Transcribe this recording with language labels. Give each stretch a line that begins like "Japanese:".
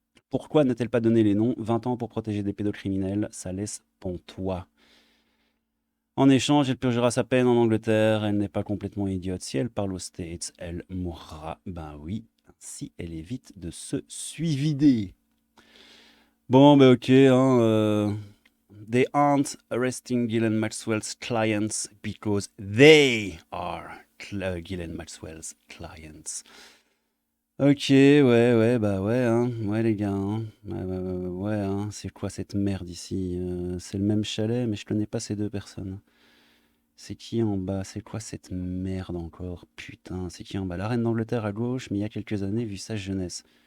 French: Pourquoi n'a-t-elle pas donné les noms? 20 ans pour protéger des pédocriminels, ça laisse pantois. En échange, elle purgera sa peine en Angleterre, elle n'est pas complètement idiote. Si elle parle aux States, elle mourra. Ben oui, si elle évite de se suicider. Bon, ben ok, hein,
English: they aren't arresting Ghislaine Maxwell's clients because they are Ghislaine Maxwell's clients.
French: Ok, ouais, bah ouais, hein, ouais les gars, hein, ouais, hein, c'est quoi cette merde ici? C'est le même chalet, mais je connais pas ces deux personnes. C'est qui en bas? C'est quoi cette merde encore? Putain, c'est qui en bas? La reine d'Angleterre à gauche, mais il y a quelques années, vu sa jeunesse.